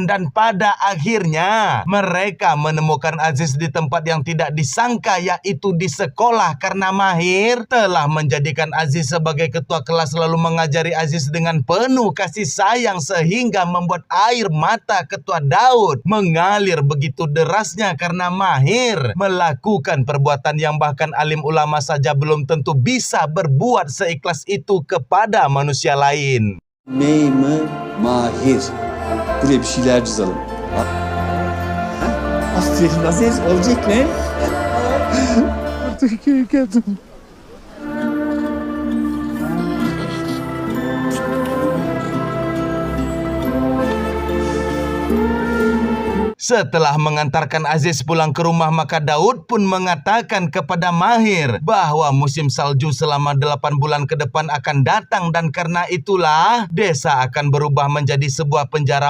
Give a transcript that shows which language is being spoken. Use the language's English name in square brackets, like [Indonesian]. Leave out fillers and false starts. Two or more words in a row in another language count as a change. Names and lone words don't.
[Indonesian] Dan pada akhirnya mereka menemukan Aziz di tempat yang tidak disangka, yaitu di sekolah, karena Mahir telah menjadikan Aziz sebagai ketua kelas, lalu mengajari Aziz dengan penuh kasih sayang, sehingga membuat air mata Ketua Daud mengalir begitu derasnya karena Mahir melakukan perbuatan yang bahkan alim ulama saja belum tentu bisa berbuat seikhlas itu kepada manusia lain. [Turkish] Mahir. Buraya bir şeyler çizelim. Aferin Aziz, olacak ne? Artık geldim. [Indonesian] Setelah mengantarkan Aziz pulang ke rumah, maka Daud pun mengatakan kepada Mahir bahwa musim salju selama 8 bulan ke depan akan datang, dan karena itulah desa akan berubah menjadi sebuah penjara.